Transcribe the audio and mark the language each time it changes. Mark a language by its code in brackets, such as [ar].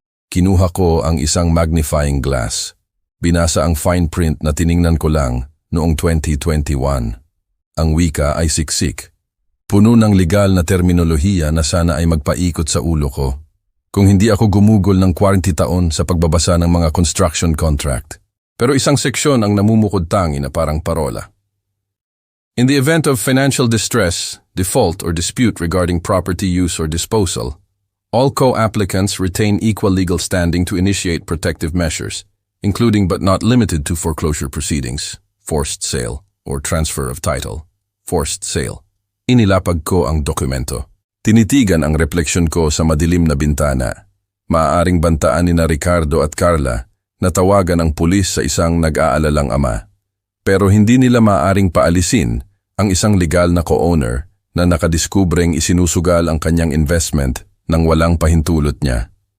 [tl] Kinuha ko ang isang magnifying glass. Binasa ang fine print na tiningnan ko lang noong 2021. Ang wika ay siksik. Puno ng legal na terminolohiya na sana ay magpaikot sa ulo ko. Kung hindi ako gumugol ng 40 taon sa pagbabasa ng mga construction contract. Pero isang seksyon ang namumukod tangi na parang parola. [en] In the event of financial distress, default or dispute regarding property use or disposal, all co-applicants retain equal legal standing to initiate protective measures, including but not limited to foreclosure proceedings, forced sale, or transfer of title. Forced sale. [tl] Inilapag ko ang dokumento. Tinitigan ang refleksyon ko sa madilim na bintana. Maaaring bantaan ni na Ricardo at Carla na tawagan ang pulis sa isang nag-aalalang ama. Pero hindi nila maaaring paalisin ang isang legal na co-owner na nakadiskubreng isinusugal ang kanyang investment nang walang pahintulot niya.